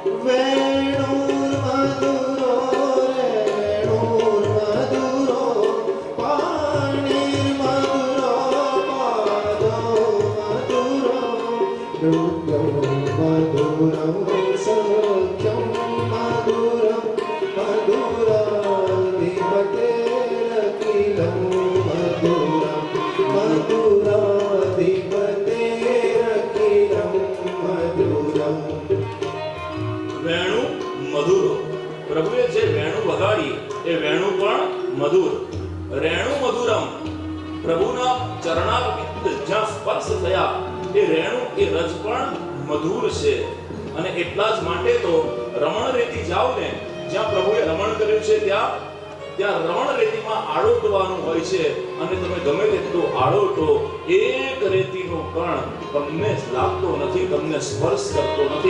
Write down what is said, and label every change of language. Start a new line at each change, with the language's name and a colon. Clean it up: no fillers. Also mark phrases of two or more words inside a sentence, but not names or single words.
Sanskrit: વેણુર મધુરો રેણુર મધુરો પાણીર મધુરો પાદો મધુરો નૃત્યમ મધુરમ સખ્યમ મધુરમ મધુરાધિપતે અખિલમ મધુરમ મધુરાધિપતે અખિલમ મધુરમ. વેણુ મધુરો.
Gujarati: પ્રભુએ જે વેણુ વગાડી એ વેણુ પણ મધુર.
Sanskrit: રેણુ મધુરમ.
Gujarati: પ્રભુના ચરણારવિંદ જ્યાં સ્પર્શ થયા એ રેણુ એ રજ પણ મધુર છે. અને એટલા જ માટે તો રમણ રેતી જાવ ને, જ્યાં પ્રભુએ રમણ કર્યું છે ત્યાં રમણ રેતીમાં આળોટવાનું હોય છે, અને તમે ગમે તેટલું આળોટો, એક રેતીનો કણ તમને લાગતો નથી, તમને સ્પર્શ કરતો નથી.